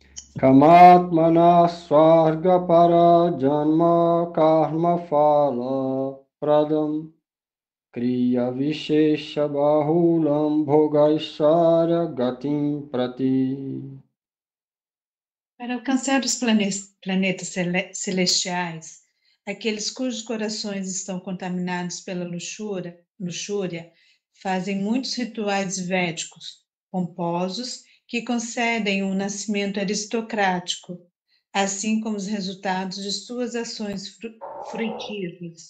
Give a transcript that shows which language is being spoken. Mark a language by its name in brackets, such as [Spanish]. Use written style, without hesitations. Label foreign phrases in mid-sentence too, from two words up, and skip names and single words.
[Sanskrit] कामात्मना स्वर्ग पर जन्म कर्म फल प्रदाम् क्रिया विशेष बहुलां भोगैशर गतिं प्रति. [Portuguese] Para alcançar os planetas celestiais, aqueles cujos corações estão contaminados pela luxúria fazem muitos rituais védicos, pomposos, que concedem um nascimento aristocrático, assim como os resultados de suas ações frutíferas.